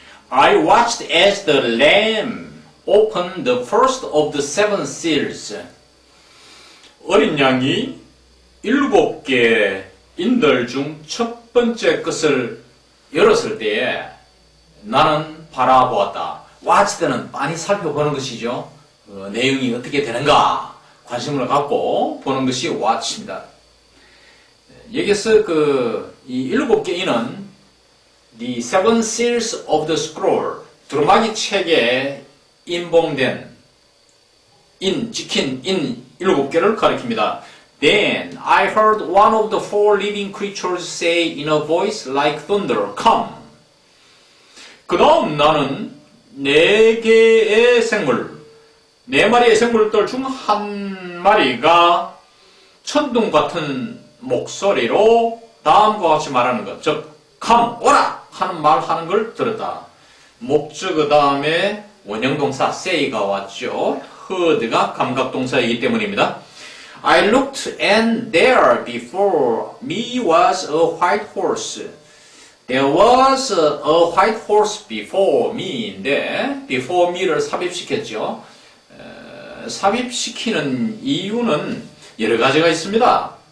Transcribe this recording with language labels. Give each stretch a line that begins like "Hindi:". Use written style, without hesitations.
English: I watched as the Lamb opened the first of the seven seals.
Korean: 어린 양이 7개 인들 중 첫 번째 것을 열었을 때에 나는 바라보았다. watched는 빤히 살펴보는 것이죠. 내용이 어떻게 되는가 관심을 갖고 보는 것이 watch입니다. 여기서 이 7개 인은 The Seven Seals of the Scroll, 두루마기 책에 인봉된 찍힌 7개를 가리킵니다.
English: Then I heard one of the four living creatures say in a voice like thunder, Come.
Korean: 그 다음 나는 4개의 생물, 4마리의 생물들 중 한 마리가 천둥 같은 목소리로 다음과 같이 말하는 것, 즉
English: come,
Korean: 오라! 하는 말 하는 걸 들었다. 목적어 다음에 원형동사 say가 왔죠. heard가 감각동사이기 때문입니다.
English: I looked and there before me was a white horse. There was a white horse before me
Korean: 인데
English: before me
Korean: 를 삽입시켰죠. 삽입시키는 이유는 여러 가지가 있습니다.